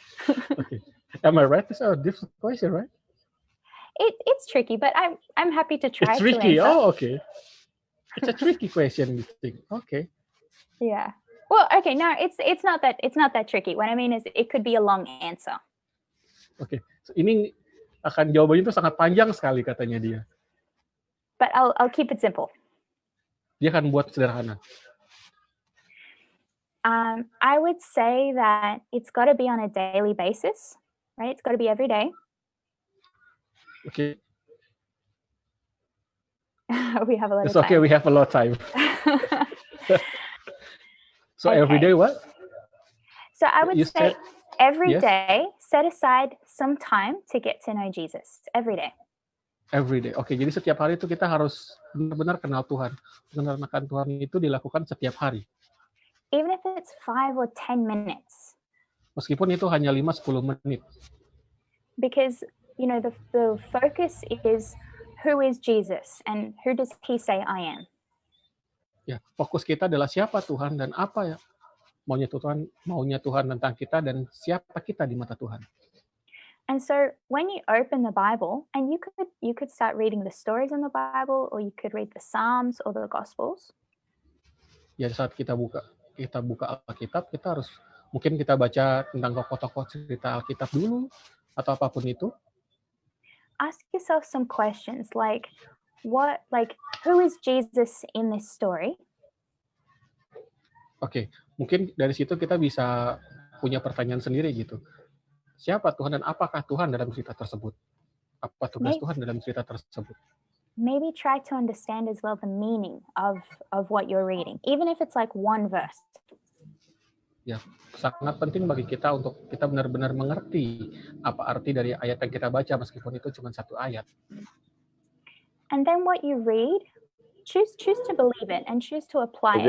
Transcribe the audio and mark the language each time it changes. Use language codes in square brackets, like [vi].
[en] Okay. Am I right? It's a difficult question, right? It's tricky, but I'm happy to try. It's tricky. To answer. Oh, okay. It's a tricky question, you think? Okay. Yeah. Well, okay. No, it's not that tricky. What I mean is, it could be a long answer. Okay. [id] So, ini jawabannya itu sangat panjang sekali katanya dia. [en] But I'll keep it simple. [id] Dia akan buat sederhana. [en] I would say that it's got to be on a daily basis, right? It's got to be every day. Okay. We have a lot It's of time. okay, we have a lot of time. So okay. Every day what? So I would say every yes? day, set aside some time to get to know Jesus. Every day. Every day. [id] Oke, jadi setiap hari itu kita harus benar-benar kenal Tuhan. Mengenalkan Tuhan itu dilakukan setiap hari. [en] Even if it's 5 or 10 minutes. [id] Meskipun itu hanya 5-10 menit. [en] Because, the focus is, who is Jesus and who does he say I am? [id] Ya, fokus kita adalah siapa Tuhan dan apa ya maunya Tuhan tentang kita dan siapa kita di mata Tuhan. [en] And so when you open the Bible, and you could start reading the stories in the Bible, or you could read the Psalms or the Gospels. [id] Ya, saat kita buka Alkitab, kita harus mungkin kita baca tentang tokoh-tokoh cerita Alkitab dulu atau apapun itu. [en] Ask yourself some questions like who is Jesus in this story? [id] Oke, mungkin dari situ kita bisa punya pertanyaan sendiri gitu. Siapa Tuhan dan apakah Tuhan dalam cerita tersebut? Apa tugas Tuhan dalam cerita tersebut? [en] maybe try to understand as well the meaning of what you're reading, even if it's like one verse. [id] Ya, sangat penting bagi kita untuk kita benar-benar mengerti apa arti dari ayat yang kita baca meskipun itu cuma satu ayat. [en] And then what you read, choose to believe it and choose to apply it.